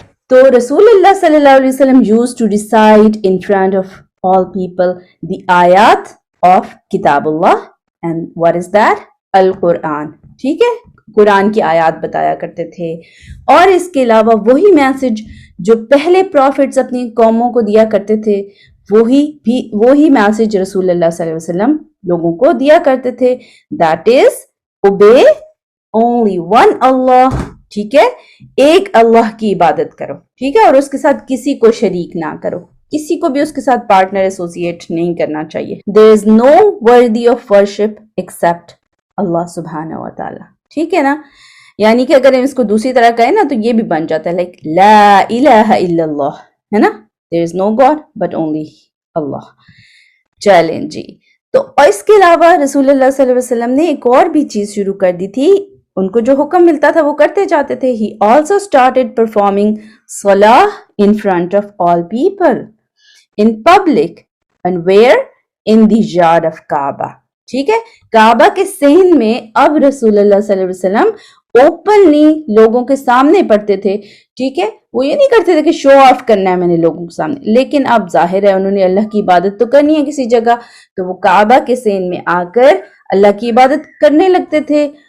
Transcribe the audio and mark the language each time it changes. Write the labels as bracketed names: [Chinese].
[Urdu] تو رسول اللہ صلی اللہ علیہ وسلم [English] used to recite in front of all people the ayat of کتاب اللہ, and what is that? [Urdu] القرآن, ٹھیک ہے, قرآن کی آیات بتایا کرتے تھے. اور اس کے علاوہ وہی میسج جو پہلے پروفٹس اپنی قوموں کو دیا کرتے تھے, وہی میسج رسول اللہ صلی اللہ علیہ وسلم لوگوں کو دیا کرتے تھے. [English] That is obey only one Allah [Urdu] ٹھیک ہے, ایک اللہ کی عبادت کرو, ٹھیک ہے, اور اس کے ساتھ کسی کو شریک نہ کرو, کسی کو بھی اس کے ساتھ پارٹنر ایسوسیٹ نہیں کرنا چاہیے. [English] there is no worthy of worship except Allah سبحانہ و تعالی, [Urdu] ٹھیک ہے نا. یعنی کہ اگر ہم اس کو دوسری طرح کہیں نا تو یہ بھی بن جاتا ہے لائک [Arabic] لا الہ الا اللہ, [Urdu] ہے نا, [English] there is no God but only [Urdu] اللہ. چلیں جی, تو اس کے علاوہ رسول اللہ صلی اللہ علیہ وسلم نے ایک اور بھی چیز شروع کر دی تھی. ان کو جو حکم ملتا تھا وہ کرتے جاتے تھے. [English] He also started performing salah in front of all people in public and where in the yard of Kaaba. [Urdu] ٹھیک ہے, کعبہ کے صحن میں اب رسول اللہ صلی اللہ علیہ وسلم اوپنلی لوگوں کے سامنے پڑھتے تھے. ٹھیک ہے, وہ یہ نہیں کرتے تھے کہ شو آف کرنا ہے میں نے لوگوں کے سامنے, لیکن اب ظاہر ہے انہوں نے اللہ کی عبادت تو کرنی ہے کسی جگہ, تو وہ کعبہ کے صحن میں آ کر اللہ کی عبادت کرنے لگتے تھے.